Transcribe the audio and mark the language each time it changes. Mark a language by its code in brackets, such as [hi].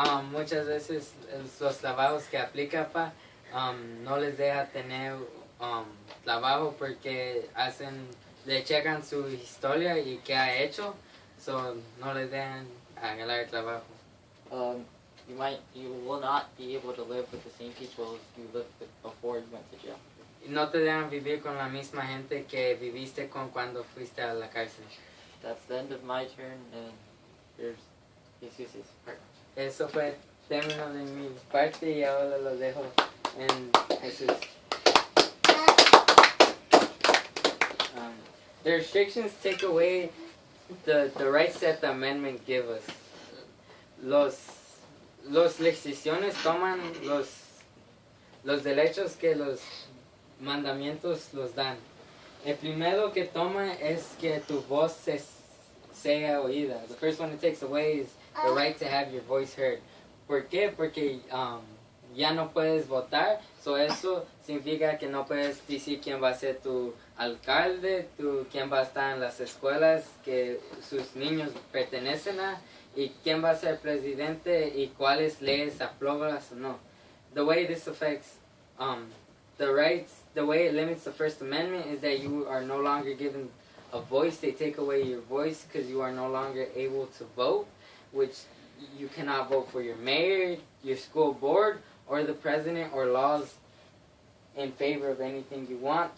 [es] Muchas veces los trabajos que aplica no les deja tener trabajo porque le checan su historia y qué ha hecho, so no les dejan agarrar el trabajo. [en] You will not be able to live with the same people as you lived with before you went to jail. [es] No te dejan vivir con la misma gente que viviste con cuando fuiste a la cárcel. [en] That's the end of my turn, and here's Jesus' part. [es] Eso fue el término de mi parte y ahora lo dejo en Jesús. [en] The restrictions take away the rights that the amendment give us. [es] Los restricciones toman los derechos que los mandamientos los dan. El primero que toma es que tu voz sea oída. [en] The first one it takes away is the right to have your voice heard. [es] ¿Por qué? Porque ya no puedes votar, so eso significa que no puedes decir quién va a ser tu alcalde, quién va a estar en las escuelas que sus niños pertenecen a, y quién va a ser presidente y cuáles leyes apruebas o no. [en] The way this affects the rights, the way it limits the First Amendment is that you are no longer given a voice. They take away your voice because you are no longer able to vote, which you cannot vote for your mayor, your school board, or the president, or laws in favor of anything you want.